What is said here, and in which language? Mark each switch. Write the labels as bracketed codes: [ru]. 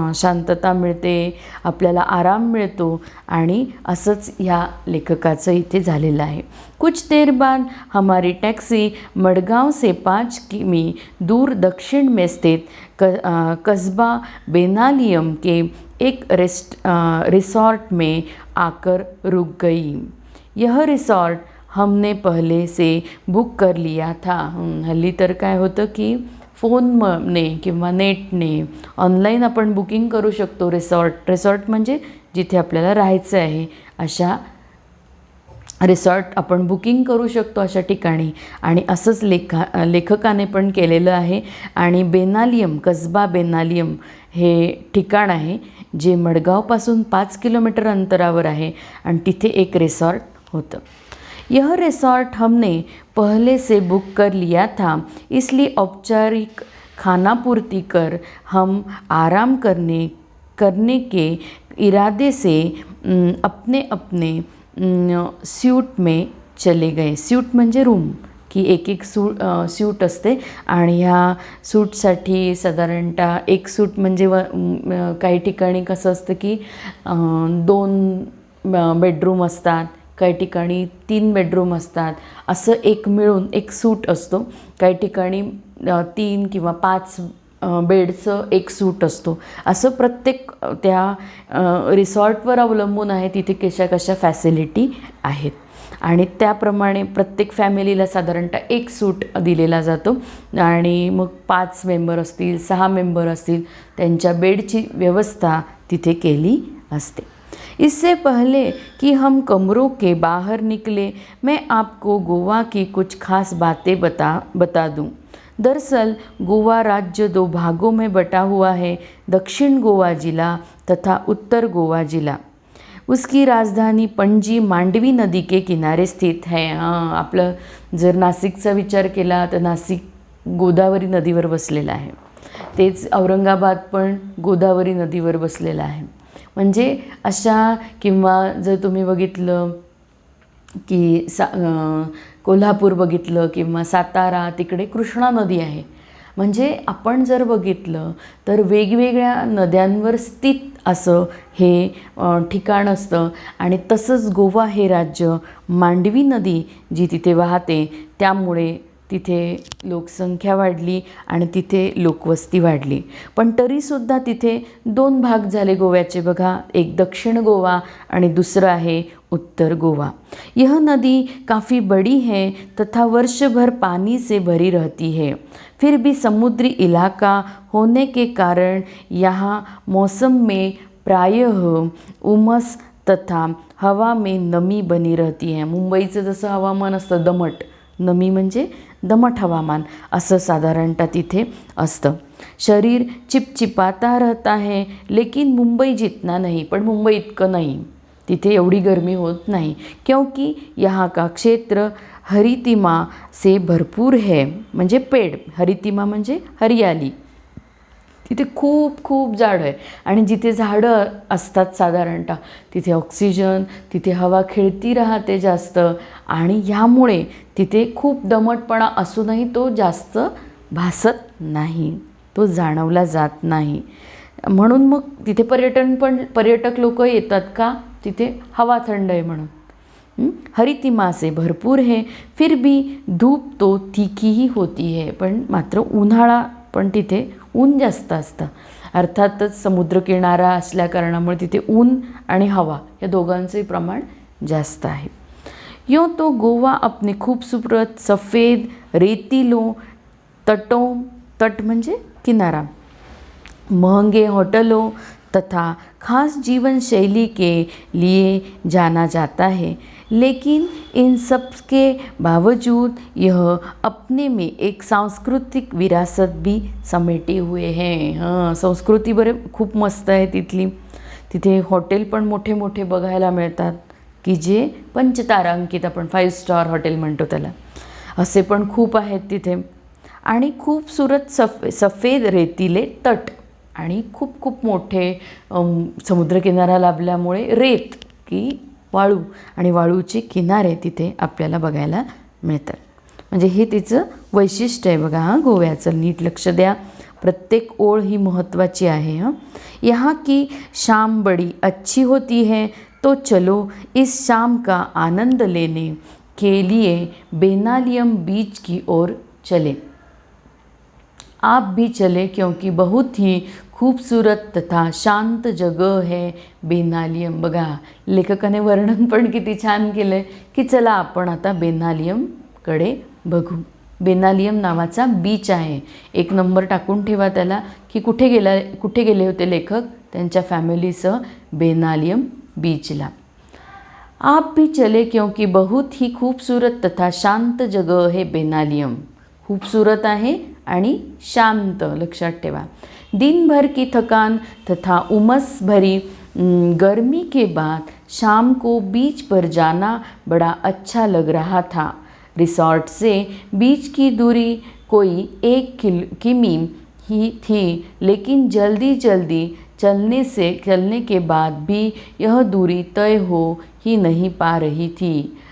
[mr] शांतता मिळते, आपल्याला आराम मिळतो. आणि असंच ह्या लेखकाचं इथे झालेलं आहे. [hi] कुछ देर बाद हमारी टैक्सी मडगांव से 5 किमी दूर दक्षिण में स्थित कस्बा बेनालियम के एक रिसॉर्ट में आकर रुक गई. यह रिसॉर्ट हमने पहले से बुक कर लिया था. [mr] हल्ली तर काय होतं की फोनने किंवा नेटने ऑनलाईन आपण बुकिंग करू शकतो. रिसॉर्ट म्हणजे जिथे आपल्याला राहायचं आहे अशा रिसॉर्ट आपण बुकिंग करू शकतो अशा ठिकाणी. आणि असंच लेखकाने पण केलेलं आहे. आणि बेनालियम, कसबा बेनालियम हे ठिकाण आहे जे मडगावपासून 5 किलोमीटर अंतरावर आहे आणि तिथे एक रिसॉर्ट होतं. [hi] यह रिसॉर्ट हमने पहले से बुक कर लिया था, इसलिए औपचारिक खानापूर्ति कर हम आराम करने के इरादे से अपने अपने स्यूट में चले गए. [mr] स्यूट म्हणजे रूम, की एक सूट असते आणि ह्या सूटसाठी साधारणतः एक सूट म्हणजे काही ठिकाणी कसं असतं की 2 बेडरूम असतात, काही ठिकाणी 3 बेडरूम असतात. असं एक मिळून एक सूट असतो. काही ठिकाणी 3 किंवा 5 बेडचं एक सूट असतो. असं प्रत्येक त्या रिसॉर्टवर अवलंबून आहे तिथे कशा फॅसिलिटी आहेत. आणि त्याप्रमाणे प्रत्येक फॅमिलीला साधारणतः एक सूट दिलेला जातो. आणि मग 5 मेंबर असतील, 6 मेंबर असतील, त्यांच्या बेडची व्यवस्था तिथे केली असते. [hi] इससे पहले कि हम कमरों के बाहर निकले, मैं आपको गोवा की कुछ खास बातें बता दूं. दरअसल गोवा राज्य 2 भागों में बटा हुआ है, दक्षिण गोवा जिला तथा उत्तर गोवा जिला. उसकी राजधानी पणजी मांडवी नदी के किनारे स्थित है. [mr] आपलं जर नाशिकचा विचार केला तर नाशिक गोदावरी नदीवर बसलेलं आहे. तेच औरंगाबाद पण गोदावरी नदीवर बसलेलं आहे. म्हणजे अशा, किंवा जर तुम्ही बघितलं की कोल्हापूर बघितलं किंवा सातारा, तिकडे कृष्णा नदी आहे. म्हणजे आपण जर बघितलं तर वेगवेगळ्या नद्यांवर स्थित असं हे ठिकाण असतं. आणि तसंच गोवा हे राज्य मांडवी नदी जी तिथे वाहते त्यामुळे तिथे लोकसंख्या वाढली आणि तिथे लोकवस्ती वाढली. पण तरीसुद्धा तिथे 2 भाग झाले गोव्याचे बघा, एक दक्षिण गोवा आणि दुसरं आहे उत्तर गोवा. [hi] यह नदी काफ़ी बड़ी है तथा वर्ष भर पानी से भरी रहती है. फिर भी समुद्री इलाका होने के कारण यहाँ मौसम में प्रायः उमस तथा हवा में नमी बनी रहती है. [mr] मुंबईचं जसं हवामान असतं दमट, नमी म्हणजे दमट हवामान, असं साधारणतः तिथे असतं. [hi] शरीर चिपचिपाता रहता है लेकिन मुंबई जितना नहीं. [mr] पण मुंबई इतकं नाही, तिथे एवढी गर्मी होत नाही. [hi] क्योंकि यहाँ का क्षेत्र हरितिमा से भरपूर है. [mr] म्हणजे पेड़, हरितिमा म्हणजे हरियाली. तिथे खूप खूप झाडं आहे आणि जिथे झाडं असतात साधारणतः तिथे ऑक्सिजन, तिथे हवा खेळती राहते जास्त आणि ह्यामुळे तिथे खूप दमटपणा असूनही तो जास्त भासत नाही, तो जाणवला जात नाही. म्हणून मग तिथे पर्यटक लोक येतात का, तिथे हवा थंड आहे म्हणून. [hi] हरितिमा से भरपूर है फिर भी धूप तो तीखी ही होती है. [mr] पण मात्र उन्हाळा पण तिथे ऊन जास्त असतं. अर्थातच समुद्रकिनारा असल्या कारणामुळे तिथे ऊन आणि हवा या दोघांचंही प्रमाण जास्त आहे. [hi] यूँ तो गोवा अपने खूबसूरत सफ़ेद रेतीलों तट [mr] म्हणजे किनारा, [hi] महंगे होटलों तथा खास जीवन शैली के लिए जाना जाता है. लेकिन इन सब के बावजूद यह अपने में एक सांस्कृतिक विरासत भी समेटे हुए हैं. [mr] हां, संस्कृती बरे खूप मस्त आहे तिथली. तिथे हॉटेल पण मोठे मोठे बघायला मिळतात की जे पंचतारांकित, आपण 5 स्टार हॉटेल म्हणतो त्याला, असे पण खूप आहेत तिथे. आणि [hi] खूबसूरत सफेद रेतीले तट [mr] आणि खूप खूप मोठे समुद्रकिनारा लाभल्यामुळे रेत की वाळू आणि वाळूचे किनारे तिथे आपल्याला बघायला मिळतात. म्हणजे हे तिचं वैशिष्ट्य आहे बघा. हां, गोव्याचं नीट लक्ष द्या, प्रत्येक ओळ ही महत्त्वाची आहे. [hi] हां, यहाँ की शाम बड़ी अच्छी होती है तो चलो इस शाम का आनंद लेने के लिए बेनालियम बीच की ओर चले. आप भी चले क्योंकि बहुत ही खूबसूरत तथा शांत जगह है बेनालियम. [mr] बघा, लेखकाने वर्णन पण किती छान केलं आहे की चला आपण आता बेनालियमकडे बघू. बेनालियम नावाचा बीच आहे. 1 नंबर टाकून ठेवा त्याला की कुठे गेले होते लेखक त्यांच्या फॅमिलीसह बेनालियम बीचला. [hi] आप भी चले क्योंकि बहुत ही खूबसूरत तथा शांत जगह है बेनालियम. [mr] खूबसूरत आहे आणि शांत, लक्षात ठेवा. [hi] दिन भर की थकान तथा उमस भरी गर्मी के बाद शाम को बीच पर जाना बड़ा अच्छा लग रहा था. रिसॉर्ट से बीच की दूरी कोई 1 किमी ही थी, लेकिन जल्दी जल्दी चलने के बाद भी यह दूरी तय हो ही नहीं पा रही थी.